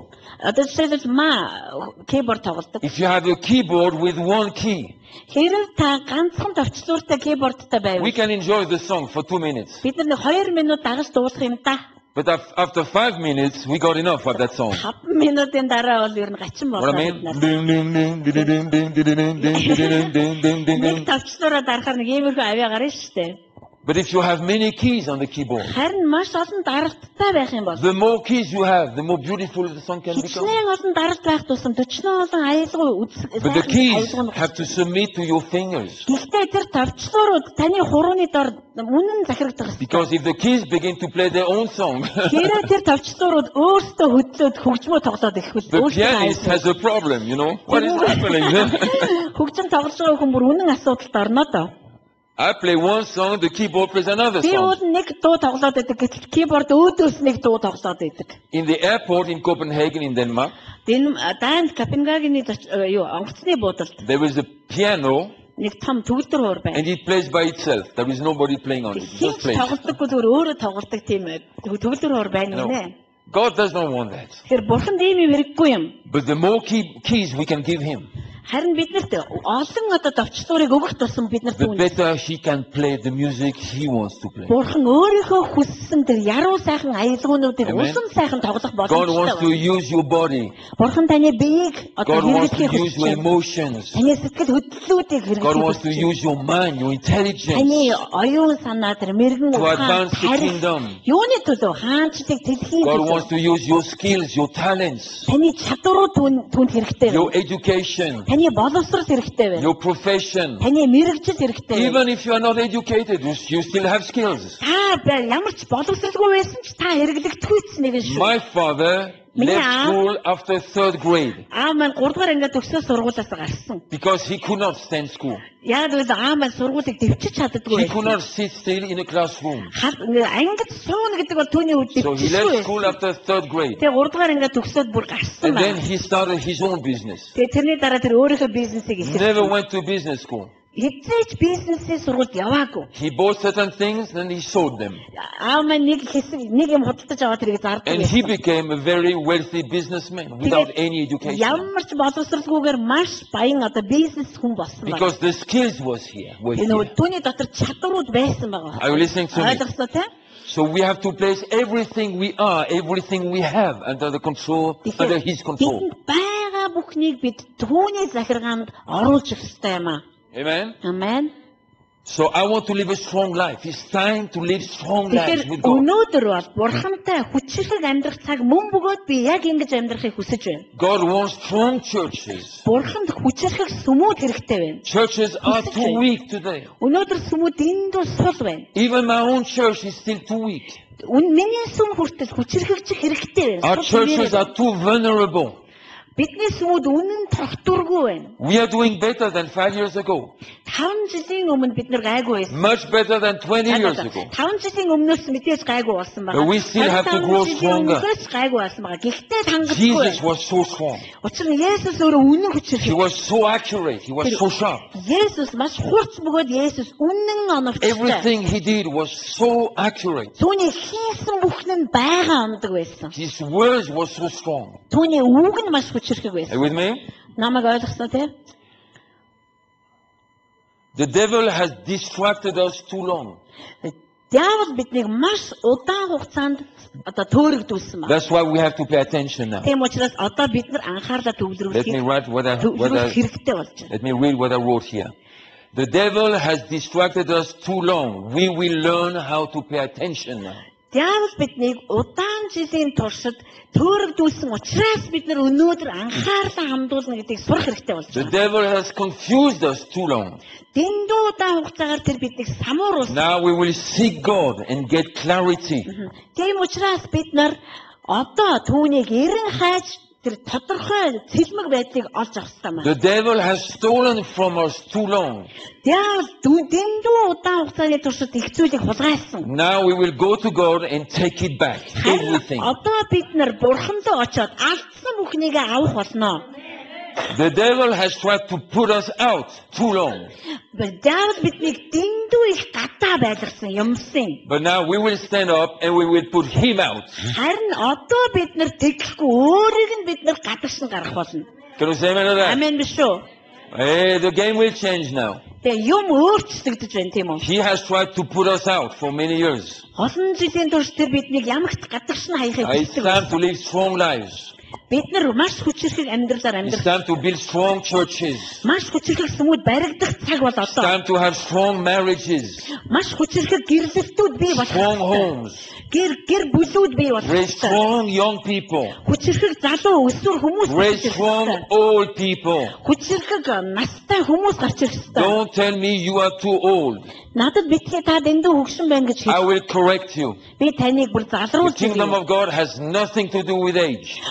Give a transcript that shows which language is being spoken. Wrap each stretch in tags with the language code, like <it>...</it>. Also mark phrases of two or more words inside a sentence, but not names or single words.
<mn>Одоо жишээлбэл keyboard тоглодог.</mn> <en>If you have a keyboard with one key,</en> <mn>Хэрэг та ганцхан товчлууртай keyboardтай</mn> <en>we</en> <mn>байвал</mn> <en>can enjoy the song for 2 minutes.</en> <mn>бид нар 2 минут дагаж дуулах юм да.</mn> <en>But after 5 minutes, we got enough of that song.</en> <mn>5 минутын дараа бол ер нь гачин</mn> <en>What I</en> <mn>болоо.</mn> <en>mean? Ding, ding, ding, ding, ding, ding, ding, ding, ding, ding, ding, ding, ding,</en> <mn>Нэг ding. товчлуураа дарахаар нэг иймэрхүү авиа гарна шүү дээ.</mn> <en>But if you have many keys on the keyboard,</en> <mn>Харин маш олон даралттай байх юм бол</mn> <en>the more keys you have, the more beautiful the song can become.</en> <mn>хичнээн олон даралт байх тусам 40 олон аялал</mn> <en>But the keys have to submit to your fingers.</en> <mn>Гэхдээ тэр тавчлуурууд таны хурууны дор үнэн захирагдах ёстой.</mn> <en>Because if the keys begin to play their own song,</en> <mn>Хэрэг тэр тавчлуурууд өөрсдөө хөдлөөд хөгжмөө тоглоод ирэхвэл</mn> <en>the pianist has a problem, you know. What is happening?</en> <mn>хөгжим тоглож байгаа хүн бүр үнэн асуудалд орно доо.</mn> <en>I play one song, the keyboard plays another</en> <mn>Би</mn> <en>song.</en> <mn>ууд нэг дуу тоглоод байдаг гэтэл keyboard өөдөөс нэг дуу тоглоод байдаг.</mn> <en>In the airport in Copenhagen in Denmark,</en> <mn>Данд Копенгагены онгоцны буудалд</mn> <en>there is a piano</en> <mn>нэг том төгөлдөр хуур байна.</mn> <en>and it plays by itself. There is nobody playing on it. It just plays.</en> <mn>Тоглодоггүй зүгээр өөрөө тоглодог тийм төгөлдөр хуур байна</mn> <en>No.</en> <mn>нэ.</mn> <en>God does not want that.</en> <mn>Тэр бурханд ийм юм хэрэггүй юм.</mn> <en>But the more keys we can give him,</en> <mn>Харин биднэрт олон одоо давчлуурыг өгөх тусам биднэрт</mn> <en>the better he can play the music he wants to play.</en> <mn>Бурхан өөрийнхөө хүссэн тэр яруу сайхан аялгуунуудыг</mn> <en>Amen.</en> <mn>усан сайхан тоглох</mn> <en>God wants to</en> <mn>боломжтой.</mn> <en>use your body.</en> <mn>Бурхан таны биеийг одоо</mn> <en>God wants to</en> <mn>хэрэглэхийг</mn> <en>use your</en> <mn>хүсэж байна.</mn> <en>emotions.</en> <mn>Таны сэтгэл хөдлөлүүдийг</mn> <en>God wants to</en> <mn>хэрэглэхийг хүсэж</mn> <en>use your mind, your</en> <mn>байна.</mn> <en>intelligence.</en> <mn>Таны оюун санаа тэр мэрэгэн</mn> <en>To</en> <mn>ухаан</mn> <en>advance the</en> <mn>харих</mn> <en>kingdom.</en> <mn>юуны төлөө хаанчлыг дэлхийн</mn> <en>God</en> <mn>төлөө</mn> <en>wants to use your skills, your talents,</en> <mn>таны чадварууд түнд хэрэгтэй</mn> <en>your</en> <mn>байна.</mn> <en>education,</en> <mn>Таны боловсрол хэрэгтэй байна.</mn> <en>your profession.</en> <mn>Таны мэрэгжил хэрэгтэй байна.</mn> <en>Even if you are not educated, you still have skills.</en> <mn>Та ямар ч боловсралгүй байсан ч та хэрэглэгдэхүйц нэгэн шүү.</mn> <en>My father left school after third grade</en> <mn>Аав маань 3 дугаар ангид төгсөө сургуулиас гарсан.</mn> <en>because he could not stand school.</en> <mn>Яг л аав маань сургуулийг дэвчиж чаддаггүй</mn> <en>He could</en> <mn>байсан.</mn> <en>not sit still in a classroom.</en> <mn>Ангид сууна гэдэг бол түүний үед</mn> <en>So he left</en> <mn>дэвчижгүй</mn> <en>school</en> <mn>байсан.</mn> <en>after third grade.</en> <mn>Тэгээ 3 дугаар ангид төгсөөд бүр гарсан</mn> <en>And then</en> <mn>байна.</mn> <en>he started his own business.</en> <mn>Тэгээ тэрний дараа тэр өөрийнхөө бизнесийг</mn> <en>Never</en> <mn>эхэлсэн.</mn> <en>went to business school.</en> <mn>Хизээч бизнесийн сургуульд яваагүй.</mn> <en>He bought certain things and he sold them.</en> <mn>Аав маань нэг юм худалдаж аваад тэрийг зардаг</mn> <en>And he</en> <mn>байсан.</mn> <en>became a very wealthy businessman without any education.</en> <mn>Ямар ч боловсралгүйгээр маш баян одоо бизнес хүн болсон байна.</mn> <en>Because the skills were here.</en> <mn>Түүний дотор чадварууд байсан байгаа.</mn> <en>Are you listening to me?</en> <mn>Ойлгосноо те?</mn> <en>So we have to place everything we are, everything we have under the control, under his control.</en> <mn>Бидэнд байгаа бүхнийг бид түүний захиргаанд оруулж өгөх ёстой юм аа.</mn> <en>Amen?</en> <mn>Амен.</mn> <en>So I want to live a strong life. It's time to live strong lives</en> <mn>Тэгэхээр</mn> <en>with God.</en> <mn>өнөөдөр бол бурхантай хүчрхэг амьдрах цаг мөн бөгөөд би яг ингэж амьдрахыг хүсэж байна.</mn> <en>God wants strong churches.</en> <mn>Бурханд хүчрхэг сүмүүд хэрэгтэй байна.</mn> <en>Churches are too weak today.</en> <mn>Өнөөдөр сүмүүд дэндүү сул байна.</mn> <en>Even my own church is still too weak.</en> <mn>Миний сүм хүртэл хүчрхэгчих хэрэгтэй</mn> <en>Our</en> <mn>байна.</mn> <en>churches are too vulnerable.</en> <mn>Бидний сүмүүд үнэн тогтворгүй байна.</mn> <en>We are doing better than 5 years ago.</en> <mn>5 жилийн өмнө бид нар гайгүй байсан.</mn> <en>Much better than 20 years ago.</en> <mn>5 жилийн өмнөөс мэдээж гайгүй болсон байгаа.</mn> <en>But we still have to grow stronger.</en> <mn>Гайгүй болсон байгаа. Гэхдээ хангалтгүй.</mn> <en>Jesus was so strong.</en> <mn>Учир нь Есүс өөрөө үнэн</mn> <en>He</en> <mn>хүчрхэг.</mn> <en>was so accurate. He was so sharp.</en> <mn>Есүс маш хурц бөгөөд Есүс үнэн оновчтой.</mn> <en>Everything he did was so accurate.</en> <mn>Түүний хийсэн бүхэн нь байгаа ондог байсан.</mn> <en>His words were so strong.</en> <mn>Түүний үг нь маш хүчрхэг</mn> <en>Are</en> <mn>байсан.</mn> <en>you with me?</en> <mn>Намайг ойлгосноо те?</mn> <en>The devil has distracted us too long.</en> <mn>Диавол биднийг маш удаан хугацаанд одоо төөрөгдүүлсэн байна.</mn> <en>That's why we have to pay attention now.</en> <mn>Тийм учраас одоо бид нар анхаарлаа</mn> <en>Let me</en> <mn>төвлөрүүлэх</mn> <en>write what</en> <mn>хэрэгтэй болж байна.</mn> <en>let me read what I wrote here. The devil has distracted us too long. We will learn how to pay attention now.</en> <mn>Диавол биднийг удаан жилийн туршид төөрөгдүүлсэн учраас бид нар өнөөдөр анхаарлаа хандуулна гэдгийг сурах хэрэгтэй болж</mn> <en>The</en> <mn>байна.</mn> <en>devil has confused us too long.</en> <mn>Дэндүү удаан хугацаагаар тэр биднийг самууруулсан.</mn> <en>Now we will seek God and get clarity.</en> <mn>Тийм учраас бид нар одоо түүнийг эрен хайж тэр тодорхой цэлмэг байдлыг олж авах хэрэгтэй байна.</mn> <en>The devil has stolen from us too long.</en> <mn>Диавол дэндүү удаан хугацааны туршид их зүйлийг хулгайлсан.</mn> <en>Now we will go to God and take it back.</en> <mn>Харин</mn> <en>Everything.</en> <mn>одоо бид нар бурхандаа очиод алдсан бүхнийг авах болно.</mn> <en>The devil has tried to put us out too long.</en> <mn>Диавол биднийг дэндүү их гадаа байлгасан юмсан.</mn> <en>But now we will stand up and we will put him out.</en> <mn>Харин одоо бид нар тэглэхгүй өөрийг нь бид нар гадагш нь гаргах болно.</mn> <en>Can you say amen to that?</en> <mn>Амен биш үү?</mn> <en>Hey, the game will change now.</en> <mn>Тэгээ юм өөрчлөгдөж байна тийм үү?</mn> <en>He has tried to put us out for many years.</en> <mn>Олон жилийн турш тэр биднийг ямагт гадагш нь хаяхыг</mn> <en>It's</en> <mn>хүсдэг.</mn> <en>time to live strong lives.</en> <mn>Бид нар маш хүчирхэг амьдралаар</mn> <en>It's</en> <mn>амьдрах.</mn> <en>time to build strong churches.</en> <mn>Маш хүчирхэг сүмүүд баригдах цаг бол</mn> <en>It's</en> <mn>одоо.</mn> <en>time to have strong marriages,</en> <mn>Маш хүчирхэг гэрлэлтүүд бий болох.</mn> <en>strong</en> <mn>ёстой.</mn> <en>homes,</en> <mn>Гэр бүлүүд бий болох.</mn> <en>raise</en> <mn>ёстой.</mn> <en>strong young people,</en> <mn>Хүчирхэг залуу өсвөр хүмүүс</mn> <en>raise</en> <mn>гарч ирэх</mn> <en>strong</en> <mn>ёстой.</mn> <en>old people.</en> <mn>Хүчирхэг настай хүмүүс гарч ирэх ёстой.</mn> <en>Don't tell me you are too old.</en> <mn>Надад битгий та дэндүү хөгшин байна гэж</mn> <en>I</en> <mn>хэлсэн.</mn> <en>will correct you.</en> <mn>Би таныг бүр</mn> <en>The</en> <mn>залруулж</mn> <en>kingdom</en> <mn>өгье.</mn> <en>of God has nothing to do with age.</en>